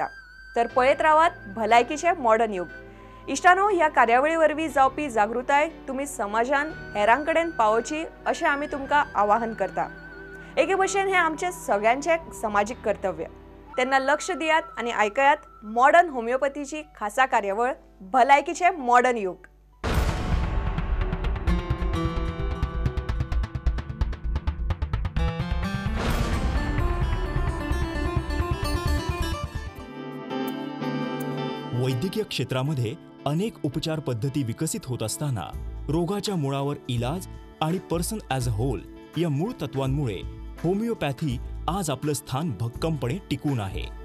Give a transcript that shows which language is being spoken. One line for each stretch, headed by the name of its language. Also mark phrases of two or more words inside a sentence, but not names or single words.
Konkani: तर पळयत रावात भलायकीचे मॉडर्न युग. इष्टानो, ह्या कार्यावळी वरवीं जावपी जागृताय तुम्ही समाजान हेरांकडेन पावोवची अशें आमी तुमकां आवाहन करता. एके भशेन हे आमचे सगळ्यांचे समाजीक कर्तव्य. तेन्ना लक्ष दियात आणि आयकयात मॉडर्न होमिओपॅथीची खासा कार्यावळ भलायकीचे मॉडर्न युग.
Marathi: वैद्यकीय क्षेत्रामध्ये अनेक उपचार पद्धती विकसित होत असताना रोगाच्या मुळावर इलाज आणि
English: person as a whole
Marathi: या मूळ तत्वांमुळे होमिओपॅथी आज आपलं स्थान भक्कमपणे टिकून आहे.